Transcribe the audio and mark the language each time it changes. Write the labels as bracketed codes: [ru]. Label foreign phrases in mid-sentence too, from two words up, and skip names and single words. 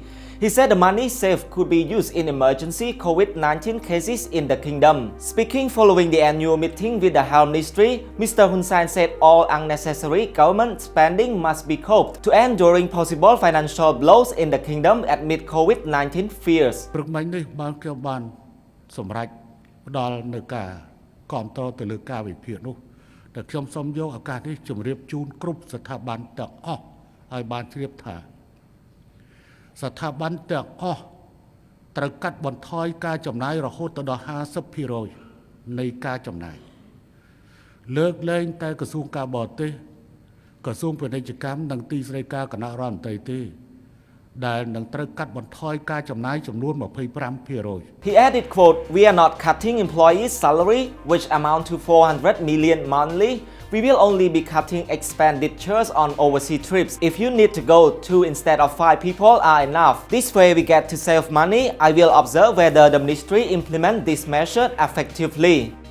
[en] He said the money saved could be used in emergency COVID-19 cases in the kingdom. Speaking following the annual meeting with the Health Ministry, Mr. Hun Sen said all unnecessary government spending must be coped to end during possible financial blows in the kingdom amid COVID-19 fears. [km] សម្រាប់ផ្ដល់នៅការគ្រប់គ្រងទៅលើការវិភាគនោះតែខ្ញុំសូមយកឱកាសនេះជម្រាបជូន គ្រប់ស្ថាប័នទាំងអស់ឲ្យបានជ្រាបថាស្ថាប័នទាំងអស់ត្រូវកាត់បន្ថយការចំណាយរហូតដល់ 50% នៃការចំណាយលើកលែងតែក្រសួងការបរទេសក្រសួងពាណិជ្ជកម្មនិងទីស្តីការគណៈរដ្ឋមន្ត្រីទេដែលនឹងត្រូវកាត់បន្ថយការចំណាយចំនួន 25% [en] He added, quote, "We are not cutting employees' salary, which amount to 400 million monthly. We will only be cutting expenditures on overseas trips. If you need to go, 2 instead of 5 people are enough. This way we get to save money. I will observe whether the ministry implement this measure effectively."